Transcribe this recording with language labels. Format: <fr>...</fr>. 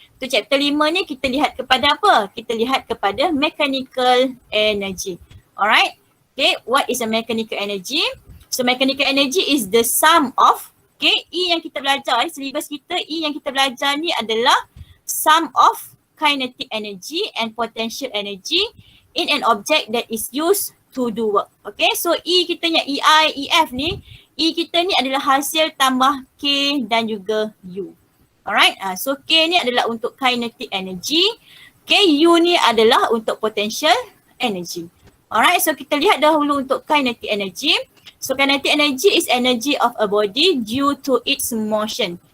<ms>Tu chapter 5 ni kita lihat kepada apa? Kita lihat kepada mechanical energy.</ms> <en>Alright, okay, what is a mechanical energy? So mechanical energy is the sum of, okay,</en> <ms>E yang kita belajar, syllabus kita, E yang kita belajar ni adalah</ms> <en>sum of kinetic energy and potential energy in an object that is used to do work.</en> <ms>Okay, so E kita ni EI, EF ni, E kita ni adalah hasil tambah K dan juga U. Alright, so K ni adalah untuk kinetic energy, K U ni adalah untuk potential energy. Alright, so kita lihat dahulu untuk kinetic energy.</ms> <en>So kinetic energy is energy of a body due to its motion.</en>